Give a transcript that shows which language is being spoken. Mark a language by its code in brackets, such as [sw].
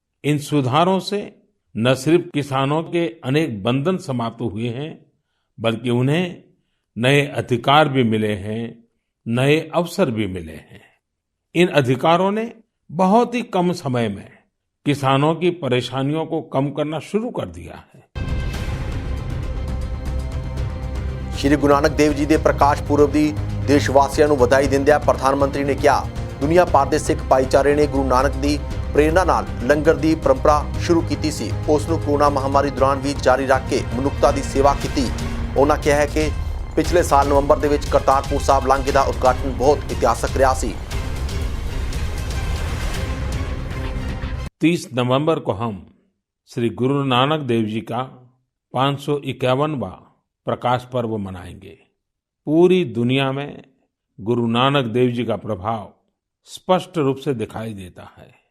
[hi] इन सुधारों से न सिर्फ किसानों के अनेक बंधन समाप्त हुए हैं, बल्कि उन्हें नए अधिकार भी मिले हैं, नए अवसर भी मिले हैं। इन अधिकारों ने बहुत ही कम समय में किसानों की परेशानियों को कम करना शुरू कर दिया है। [pa] ਸ਼੍ਰੀ ਗੁਰੂ ਨਾਨਕ ਦੇਵ ਜੀ ਦੇ ਪ੍ਰਕਾਸ਼ ਪੁਰਬ ਦੀ ਦੇਸ਼ ਵਾਸੀਆਂ ਨੂੰ ਵਧਾਈ ਦਿੰਦਿਆਂ ਪ੍ਰਧਾਨ ਮੰਤਰੀ ਨੇ ਕਿਹਾ, ਦੁਨੀਆ ਭਰ ਦੇ ਸਿੱਖ ਭਾਈਚਾਰੇ ਨੇ ਗੁਰੂ ਨਾਨਕ ਦੀ ਪ੍ਰੇਰਣਾ ਨਾਲ ਲੰਗਰ ਦੀ ਪਰੰਪਰਾ ਸ਼ੁਰੂ ਕੀਤੀ ਸੀ। ਉਸ ਨੂੰ ਕੋਰੋਨਾ ਮਹਾਮਾਰੀ ਦੌਰਾਨ ਵੀ ਜਾਰੀ ਰੱਖ ਕੇ ਮਨੁੱਖਤਾ ਦੀ ਸੇਵਾ ਕੀਤੀ। ਉਹਨਾਂ ਕਿਹਾ ਹੈ ਕਿ ਪਿਛਲੇ ਸਾਲ ਨਵੰਬਰ ਦੇ ਵਿੱਚ ਕਰਤਾਰਪੁਰ ਸਾਹਿਬ ਲਾਂਘੇ ਦਾ ਉਦਘਾਟਨ ਬਹੁਤ ਇਤਿਹਾਸਕ ਰਿਹਾ ਸੀ। [hi] 30 नवंबर को हम श्री गुरु नानक देव जी का 551वां प्रकाश पर्व मनाएंगे। पूरी दुनिया में गुरु नानक देव जी का प्रभाव स्पष्ट रूप से दिखाई देता है।